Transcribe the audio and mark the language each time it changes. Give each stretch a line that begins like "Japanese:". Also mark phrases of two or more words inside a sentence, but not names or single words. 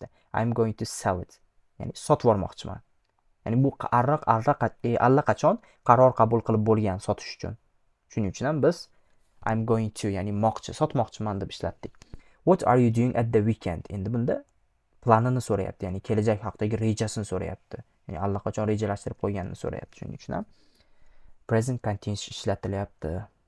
English: I'm going to sell it.
Uzbek: Ya'ni sotib yubormoqchiman. Ya'ni bu allaqachon qaror qabul qilib bo'lgan sotish uchun. Shuning uchun ham biz
English: I'm going to,
Uzbek: ya'ni sotmoqchiman deb ishlatdik.
English: What are you doing at the weekend?
Uzbek: Endi bunda planini so'rayapti, ya'ni kelajak haqidagi rejasini so'rayapti. Ya'ni allaqachon rejalashtirib qo'yganini so'rayapti. Shuning uchun ham
English: present continuous
Uzbek: ishlatilyapti.